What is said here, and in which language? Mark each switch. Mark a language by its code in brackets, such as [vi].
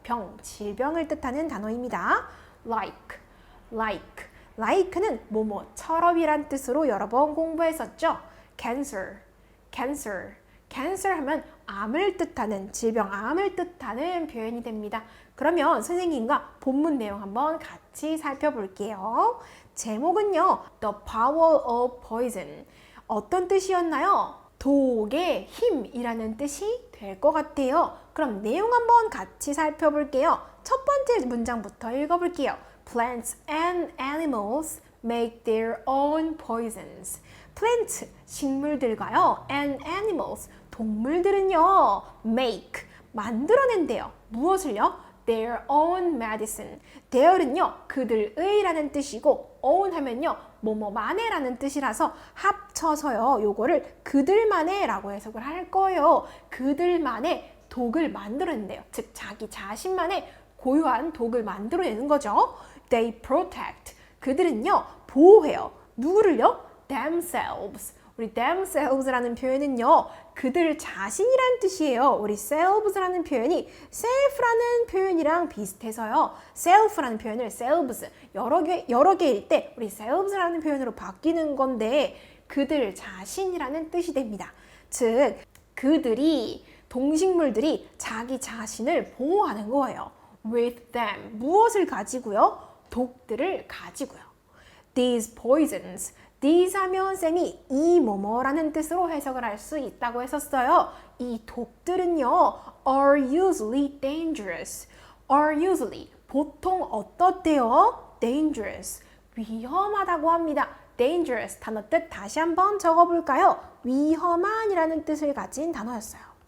[ko] 병, 질병을 뜻하는 단어입니다. [en] like, like, like [ko] 는 뭐뭐처럼이란 뜻으로 여러 번 공부했었죠. cancer, cancer, cancer 하면 암을 뜻하는, 질병, 암을 뜻하는 표현이 됩니다. 그러면 선생님과 본문 내용 한번 같이 살펴볼게요. [en] 제목은요, The Power of Poison. [ko] 어떤 뜻이었나요? 독의 힘이라는 뜻이 될 것 같아요. 그럼 내용 한번 같이 살펴볼게요. 첫 번째 문장부터 읽어볼게요. [en] Plants and animals make their own poisons. [ko] Plants, 식물들과요, [en] and animals, [ko] 동물들은요, make, 만들어낸대요. 무엇을요? [en] Their own medicine. [ko] their은요, 그들의 라는 뜻이고, own 하면요, 뭐뭐만의 라는 뜻이라서 합쳐서요, 요거를 그들만의 라고 해석을 할 거예요. 그들만의 독을 만들어낸대요. 즉, 자기 자신만의 고유한 독을 만들어내는 거죠. [en] They protect. [ko] 그들은요, 보호해요. 누구를요? [en] themselves. [ko] 우리 themselves라는 표현은요, 그들 자신이란 뜻이에요. 우리 selves라는 표현이 self라는 표현이랑 비슷해서요. self라는 표현을 selves, 여러 개일 때 우리 selves라는 표현으로 바뀌는 건데, 그들 자신이라는 뜻이 됩니다. 즉, 그들이, 동식물들이 자기 자신을 보호하는 거예요. [en] with them. [ko] 무엇을 가지고요? 독들을 가지고요. [en] These poisons. [ko] These 하면 쌤이 이 뭐뭐라는 뜻으로 해석을 할 수 있다고 했었어요. 이 독들은요, [en] are usually dangerous. are usually, [ko] 보통 어떻대요? dangerous. 위험하다고 합니다. dangerous 단어 뜻 다시 한번 적어볼까요? 위험한이라는 뜻을 가진 단어였어요.